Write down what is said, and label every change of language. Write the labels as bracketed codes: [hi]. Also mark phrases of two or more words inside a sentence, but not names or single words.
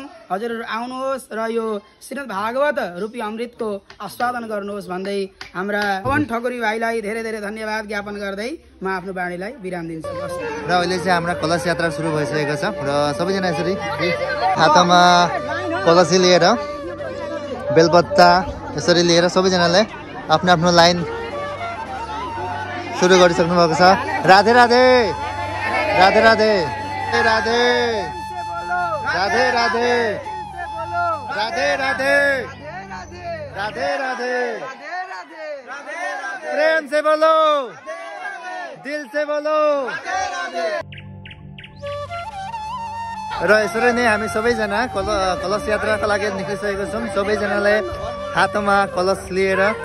[ne] हजुरहरू आउनुहोस् र यो श्रीमद् भागवत रूपी अमृतको आस्वादन गर्नुहोस् भन्दै हाम्रा पवन ठकुरी भाइलाई धेरै धेरै धन्यवाद ज्ञापन गर्दै म आफ्नो बाणीलाई विराम दिन्छु। र अहिले चाहिँ हाम्रो कलश यात्रा सुरु भइसकेको छ र सबैजना यसरी हातमा कलशी लिएर बेलपत्ता यसरी लिएर सबैजनाले आफ्नो आफ्नो लाइन सुरु गरिसक्नु भएको छ। [hi] राधे राधे, राधे राधे, राधे राधे, राधे राधे, राधे राधे, राधे प्रेम से बोलो, दिल से बोलो। [ne] र यसरी नै हामी सबैजना कलश यात्राका लागि निक्लिसकेको छौँ। सबैजनाले हातमा कलश लिएर